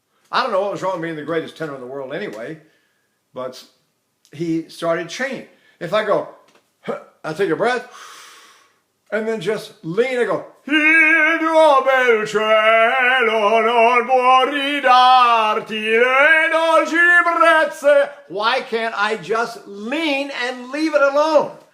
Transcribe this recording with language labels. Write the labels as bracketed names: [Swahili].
[English] I don't know what was wrong with being the greatest tenor in the world anyway, but he started changing. If I go, I take a breath, and then just lean, I go, [Italian] Il tuo bel cielo non può ridarti le dolci brezze. [English] Why can't I just lean and leave it alone?